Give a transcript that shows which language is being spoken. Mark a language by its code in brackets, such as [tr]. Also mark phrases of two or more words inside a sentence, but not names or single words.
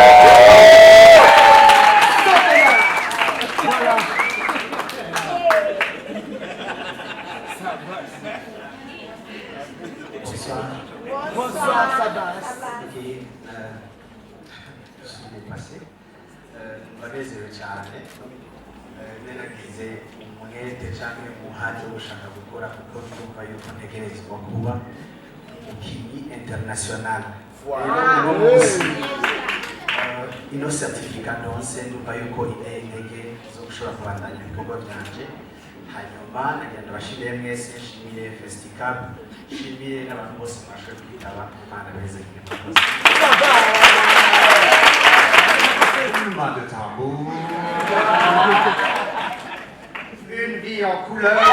[fr] Voilà. Bonsoir. Bonsoir, Sabas. Ok, je suis dépassé. [rn] Banezerewe cyane. Naragize umwete cyangwa umuhate wo gushaka gukora kuko ndumva yuko ntegerezwa kuba umukinnyi international. Ino certificat ndonse ndumva yuko iteye intege zo gushobora kubandanya ibikorwa byanje. Hanyuma nagenda bashimiye mwese, nshimiye festival, nshimiye n'abantu bose mwashoboye kwitaba. Imana beza igikorwa. [fr] Roulement de tambour. Une vie en couleur.